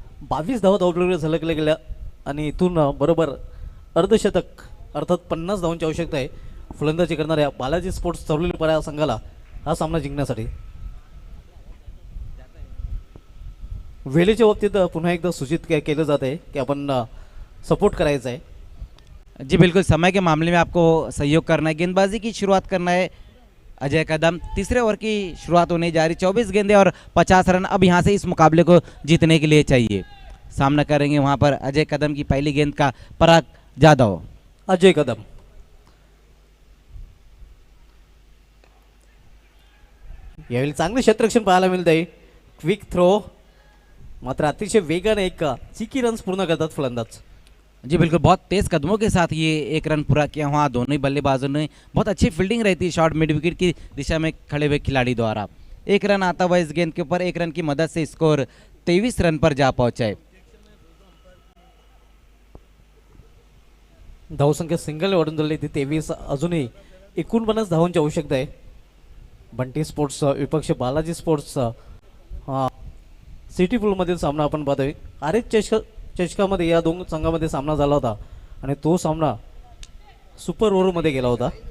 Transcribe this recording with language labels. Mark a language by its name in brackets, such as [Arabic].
[Marathi] 22 धावा धावपैकी झलकल्या गेल्या आणि इथून बरोबर अर्धशतक अर्थात 50 धावांची आवश्यकता आहे फलंदाजी करणाऱ्या बालाजी स्पोर्ट्स चौरली संघाला हा सामना जिंकण्यासाठी. वेळेच्या बाबतीत पुन्हा एकदा सूचित केलं जात आहे की आपण सपोर्ट करायचा आहे. [Hindi] जी बिल्कुल. समय के मामले में आपको सहयोग करना है, गेंदबाजी की शुरुआत करना है. अजय कदम तीसरे ओवर की शुरुआत होने जा रही. 24 गेंदें और 50 रन अब यहाँ से इस मुकाबले को जीतने के लिए चाहिए. सामना करेंगे वहाँ पर अजय कदम की पहली गेंद का पराग जाधव. [Marathi] अजय कदम यावेळी चांगले क्षेत्ररक्षण पाहायला मिळत आहे. क्विक थ्रो, मात्र अतिशय वेगाने एक चिकी रन्स पूर्ण करतात फलंदाज. [Hindi] जी बिल्कुल. बहुत तेज़ कदमों के साथ ये एक रन पूरा किया. वहाँ दोनों ही बल्लेबाजों ने बहुत अच्छी फील्डिंग रहती है शॉर्ट मिड विकेट की दिशा में खड़े हुए खिलाड़ी द्वारा. एक रन आता हुआ इस गेंद के ऊपर, एक रन की मदद से स्कोर 23 रन पर जा पहुंचा है. [Marathi] धावसंख्या सिंगल वाढून झाली ती 23. अजूनही 49 धावांची आवश्यकता आहे. बंटी स्पोर्ट्स विपक्ष बालाजी स्पोर्ट्स सिटी पूलमधील सामना आपण पाहतोय. आरएच चषकामध्ये या दोन संघामध्ये सामना झाला होता आणि तो सामना सुपर ओव्हरमध्ये गेला होता.